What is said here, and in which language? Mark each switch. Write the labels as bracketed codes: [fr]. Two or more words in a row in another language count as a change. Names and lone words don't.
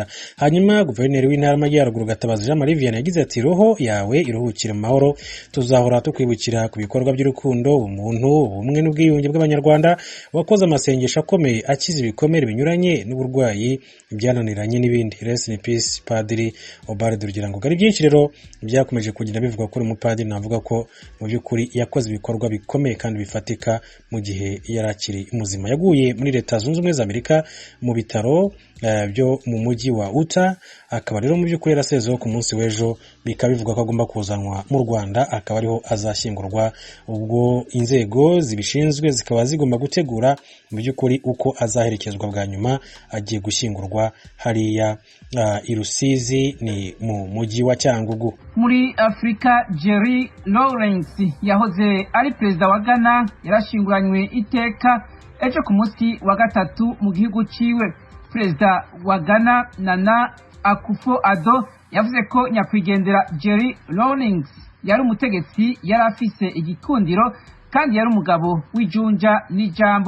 [rw] Hanyuma guverineri w'intara y'Amajyaruguru Gatabazi Jean Marie Vianney yagize ati roho yawe iruhukire mu mahoro, tuzahora tukwibukira ku bikorwa by'urukundo, umuntu, ubumwe n'ubwiyunge bw'abanyarwanda, wakoze amasengesho akomeye akiza ibikomere binyuranye n'uburwayi byananiranye n'ibindi. [en] Rest in peace Padiri Ubald Rugirangoma. [rw] Ari byinshi rero byakomeje kugenda bivuga kuri umupadiri, navuga ko mu by'ukuri yakoze ibikorwa bikomeye kandi bifatika mu gihe yarakiri muzima. Yaguye muri Leta Zunze Ubumwe za Amerika mu bitaro byo mu mujyi wa Utah, akaba rero mu by'ukuri yarasezeho ku munsi w'ejo, bikaba bivuga ko agomba kuzanwa mu Rwanda, akaba ariho azashyingurwa. Ubwo inzego zibishinzwe zikaba zigomba gutegura mu by'ukuri uko azaherekezwa bwa nyuma, agiye gushyingurwa hariya i Rusizi ni mu mujyi wa Cyangugu. [rn] Muri Afrika, Jerry Lawrence yahoze ari perezida wa Ghana yarashinguranywe iteka ejo ku munsi wa gatatu mu gihugu ciwe. Perezida wa Ghana Nana Akufo-Addo yavuze ko nyakwigendera Jerry Lawrence yari umutegetsi yari afise igikundiro kandi yari umugabo w'ijunja n'ijambo.